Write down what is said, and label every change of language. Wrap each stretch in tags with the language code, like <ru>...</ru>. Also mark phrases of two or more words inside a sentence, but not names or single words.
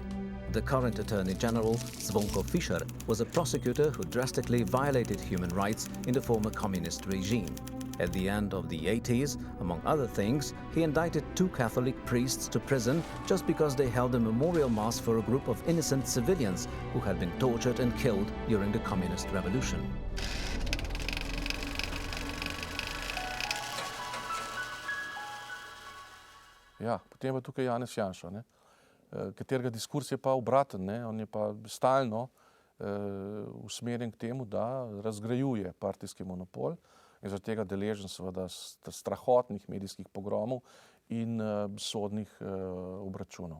<en>The current Attorney General, Zvonko Fišer, was a prosecutor who drastically violated human rights in the former communist regime. At the end of the 80s, among other things, he indicted 2 Catholic priests to prison just because they held a memorial mass for a group of innocent civilians who had been tortured and killed during the communist revolution.</en> <sl>Ja, potem je tukaj Janez Janša, ne, katerega diskurs je pa obraten, ne, on je pa stalno usmerjen k temu, da razgrajuje partijski monopol in zaradi tega deležen seveda strahotnih medijskih pogromov in sodnih obračunov.</sl>